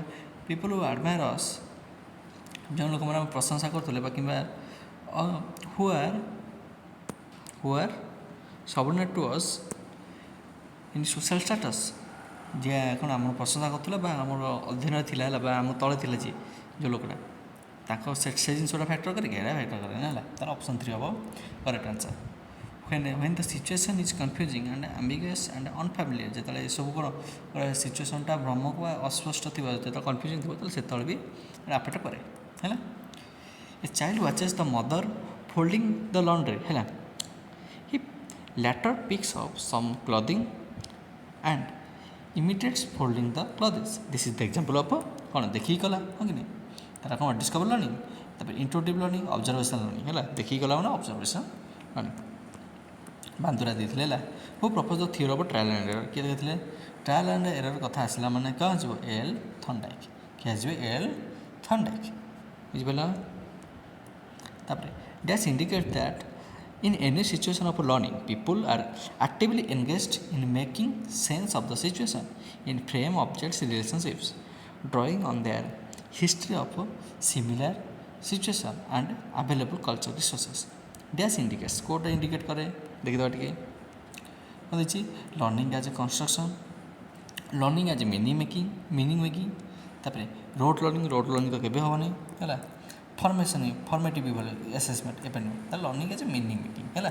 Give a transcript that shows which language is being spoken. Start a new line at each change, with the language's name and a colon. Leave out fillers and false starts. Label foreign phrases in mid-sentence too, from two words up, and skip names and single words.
English: people who admire us,
Odia: ଯେଉଁ ଲୋକମାନେ ଆମେ ପ୍ରଶଂସା କରୁଥିଲେ ବା କିମ୍ବା
English: who are subordinate to us in social status,
Odia: ଯିଏ କ'ଣ ଆମର ପ୍ରଶଂସା କରୁଥିଲା ବା ଆମର ଅଧୀନରେ ଥିଲା ହେଲା ବା ଆମ ତଳେ ଥିଲା ଯିଏ ଯେଉଁ ଲୋକଟା, ତାଙ୍କ ସେ ଜିନିଷଟା ଫ୍ୟାକ୍ଟର କରିକି ଏଇଟା ଫ୍ୟାକ୍ଟର କରେ ନା ହେଲା। ତାର ଅପସନ୍ 3 ହେବ
English: correct answer. when the situation is confusing and ambiguous and unfamiliar,
Odia: ଯେତେବେଳେ ଏସବୁ କ'ଣ ସିଚୁଏସନ୍ଟା ଭ୍ରମକ ବା ଅସ୍ପଷ୍ଟ ଥିବ, ଯେତେବେଳେ କନଫ୍ୟୁଜିଂ ଥିବ, ତାହେଲେ ସେତେବେଳେ ବି ଆଫେକ୍ଟ କରେ ହେଲା।
English: a child watches the mother folding the laundry ହେଲା, ହି later picks up some clothing and imitates folding the clothes. This is the example of
Odia: କ'ଣ ଦେଖିକି କଲା, ହଁ କି ନାହିଁ। ତାର କ'ଣ
English: discover learning, ତାପରେ intuitive learning, observation learning ହେଲା।
Odia: ଦେଖିକି କଲା ମାନେ
English: observation learning.
Odia: ବାନ୍ଦୁରା ଦେଇଥିଲେ ହେଲା।
English: who proposed the theory of trial and error,
Odia: କିଏ ଦେଇଥିଲେ?
English: trial and error
Odia: କଥା ଆସିଲା ମାନେ କ'ଣ ଆସିବ? ଏଲ୍ ଥର୍ଣ୍ଡାଇକ୍। କିଏ ଆସିବ? ଏଲ୍ ଥର୍ଣ୍ଡାଇକ୍। ବୁଝିପାରିଲ?
English: ତାପରେ dash indicate that in any situation of learning, people are actively engaged in making sense of the situation in frame objects relationships, drawing on their history of similar situation and available cultural resources. Dash indicates,
Odia: କୋଉଟା indicate କରେ ଦେଖିଦେବା ଟିକେ। କ'ଣ ଦେଇଛି?
English: learning as a construction, learning as a meaning making, ତାପରେ rote learning
Odia: ତ କେବେ ହେବନି ହେଲା। ଫର୍ମେଟିଭ୍ ଭଲ ଆସେସମେଣ୍ଟ ଏବେ ନୁହେଁ, ତାହେଲେ
English: learning as a meaning making
Odia: ହେଲା।